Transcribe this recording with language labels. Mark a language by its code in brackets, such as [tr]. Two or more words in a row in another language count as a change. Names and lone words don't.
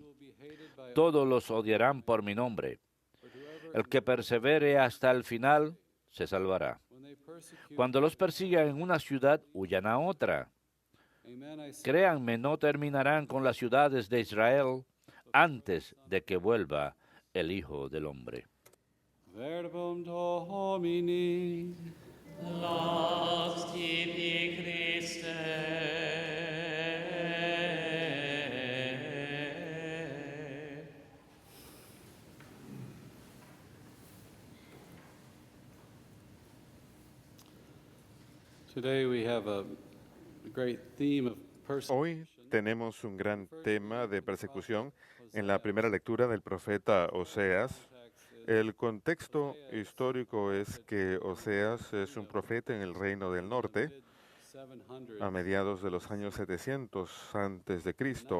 [es] Todos los odiarán por mi nombre. El que persevere hasta el final se salvará. Cuando los persigan en una ciudad, huyan a otra. Créanme, no terminarán con las ciudades de Israel antes de que vuelva el Hijo del Hombre. [la] Verbum Domini. Laus tibi Christe. [en] Today we have a great theme of [es] Hoy [en] persecution. [es] tenemos un gran tema de persecución en la primera lectura del profeta Oseas. El contexto histórico es que Oseas es un profeta en el reino del norte a mediados de los años 700 antes de Cristo.